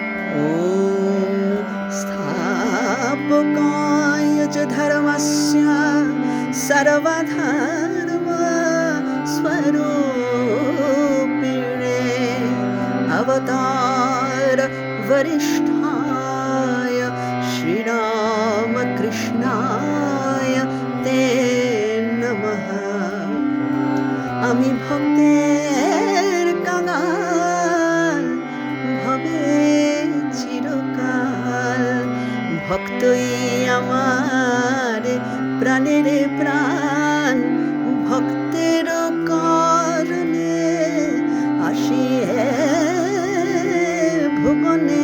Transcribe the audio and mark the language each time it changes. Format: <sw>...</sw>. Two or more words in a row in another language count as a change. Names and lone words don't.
<sa>ॐ स्थापकाय च धर्मस्य सर्वधर्म स्वरूपिणे अवतार वरिष्ठाय श्रीरामकृष्णाय ते नमः।</sa> <bn>আমি ভক্তের কাঙাল ভবে চিরকাল, ভক্তই আমার প্রাণের প্রাণ, ভক্তের কারণে আসি ভুবনে।</bn>